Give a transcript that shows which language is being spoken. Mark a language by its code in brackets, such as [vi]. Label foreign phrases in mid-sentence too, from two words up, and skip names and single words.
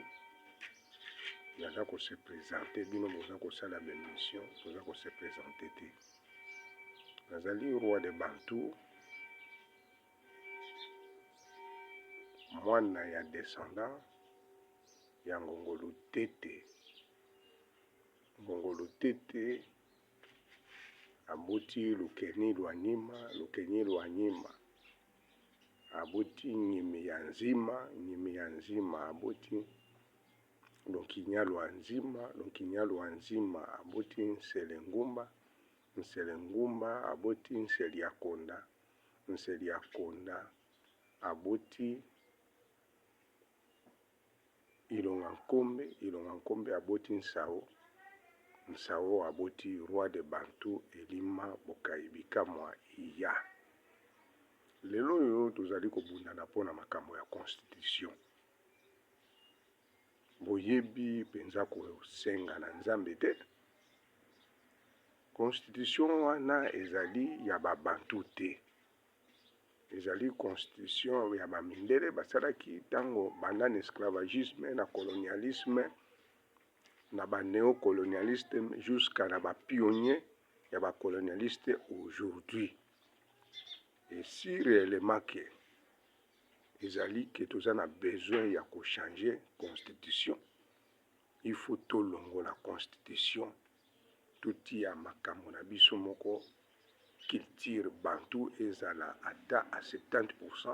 [ln] Naza ko [fr] se présenter, [ln] bino boza ko sala ba mission, boza ko [fr] se présenter [ln] te. Nazali [fr] roi de Bantou, [ln] mwana ya descendant ya Ngongolo Tete. Ngongolo Tete abuti Lukeni Lwanyima, Lukeni Lwanyima. Abuti Nyimi ya Nzima, Nyimi ya Nzima abuti Lonkinya Lwanzima, Lonkinya Lwanzima abuti Nselengumba, Nselengumba abuti Nseliakonda, Nseliakonda abuti Ilonga Nkombe, Ilonga Nkombe abuti Nsao, Nsao abuti [fr] roi de Bantou [ln] Elima Bokayibika mwa iya. Lelo yo tozali kobundana mpona makambo ya constitution. Boyebi penza kosenga na Nzambe te. Constitution wana ezali ya ba Bantou te. Ezali constitution ya ba mindele basalaki tango banda na esclavagisme na colonialisme na ba néocolonialiste jusqu'à na ba pionnier ya ba colonialiste aujourd'hui. [fr] Et si réellement que [ln] ezali que toza na besoin ya ko [fr] changer constitution, il faut [ln] tolongo [fr] la constitution [ln] tuti ya makambo na biso moko culture Bantou ezala ata à 70%.